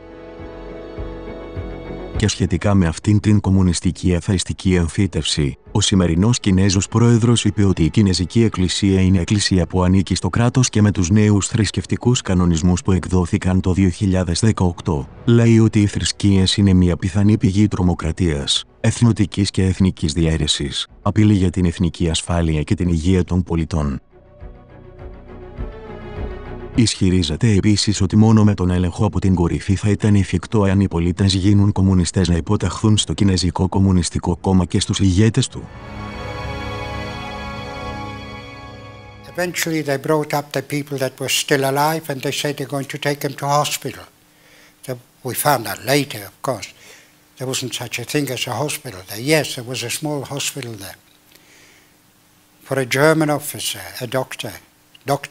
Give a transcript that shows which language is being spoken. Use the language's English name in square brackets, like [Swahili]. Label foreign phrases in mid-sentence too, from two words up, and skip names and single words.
[Greek] Και σχετικά με αυτήν την κομμουνιστική αθεϊστική εμφύτευση, ο σημερινός Κινέζος πρόεδρος είπε ότι η Κινεζική Εκκλησία είναι εκκλησία που ανήκει στο κράτος και με τους νέους θρησκευτικούς κανονισμούς που εκδόθηκαν το 2018, λέει ότι οι θρησκείες είναι μια πιθανή πηγή τρομοκρατίας, εθνοτικής και εθνικής διαίρεσης, απειλή για την εθνική ασφάλεια και την υγεία των πολιτών. Ισχυρίζεται επίσης ότι μόνο με τον έλεγχο από την κορυφή θα ήταν εφικτό αν οι πολίτες γίνουν κομμουνιστές να υποταχθούν στο Κινεζικό Κομμουνιστικό Κόμμα και στους ηγέτες του. [English] Eventually they brought up the people that were still alive and they said they're going to take them to hospital. So we found out later, of course, there wasn't such a thing as a hospital there. Yes, there was a small hospital there. For a German officer, a doctor, Dr.